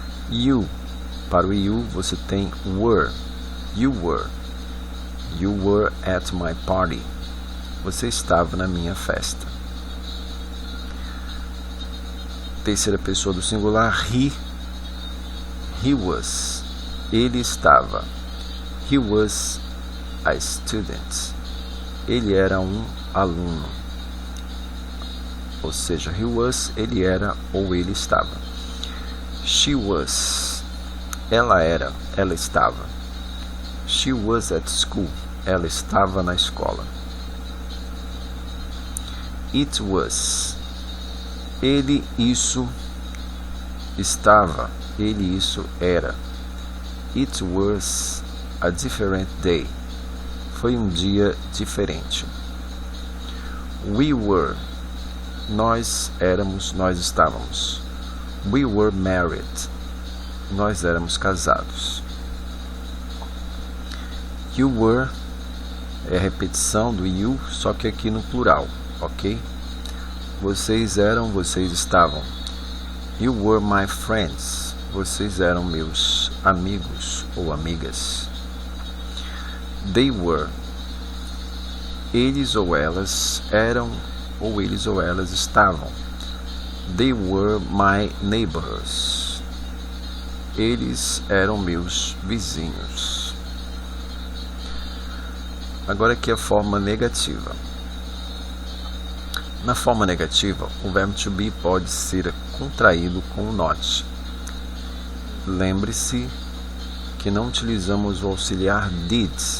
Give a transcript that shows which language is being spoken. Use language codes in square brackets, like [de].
[pt] You, para o you você tem were, [en] you were at my party, [pt] você estava na minha festa. Terceira pessoa do singular, he was, ele estava. [en] He was a student, [pt] ele era um aluno. Ou seja, he was, ele era ou ele estava. She was, ela era, ela estava. [en] She was at school, [pt] ela estava na escola. It was, ele, isso, estava, ele, isso, era. [en] It was a different day, [pt] foi um dia diferente. We were, nós éramos, nós estávamos. [en] We were married, [pt] nós éramos casados. You were é a repetição do you, só que aqui no plural, ok? Vocês eram, vocês estavam. [en] You were my friends, [pt] vocês eram meus amigos ou amigas. They were, eles ou elas eram ou eles ou elas estavam. [en] They were my neighbors, [pt] eles eram meus vizinhos. Agora aqui a forma negativa. Na forma negativa, o verbo to be pode ser contraído com o not. Lembre-se que não utilizamos o auxiliar did.